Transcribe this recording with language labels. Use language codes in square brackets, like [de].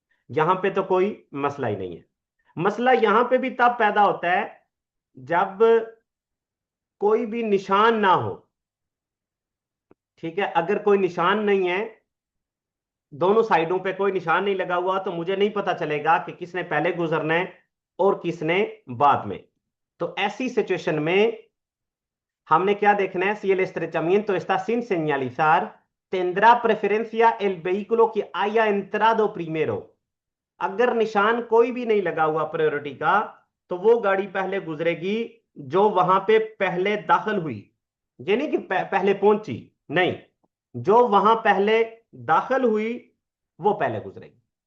[hi] यहां पे तो कोई मसला ही नहीं है। मसला यहां पे भी तब पैदा होता है जब कोई भी निशान ना हो। ठीक है, अगर कोई निशान नहीं है, दोनों साइडों पे कोई निशान नहीं लगा हुआ, तो मुझे नहीं पता चलेगा कि किसने पहले गुजरना है और किसने बाद में। तो ऐसी सिचुएशन में हमने क्या देखना है, [es] si el estrechamiento está sin señalizar, tendrá preferencia el vehículo que haya entrado primero। [hi] अगर निशान कोई भी नहीं लगा हुआ प्रायोरिटी का, तो वो गाड़ी पहले गुजरेगी जो वहां पे पहले दाखिल हुई। ये नहीं कि पहले पहुंची, नहीं, जो वहां पहले दाखिल हुई वो पहले गुजरेगी।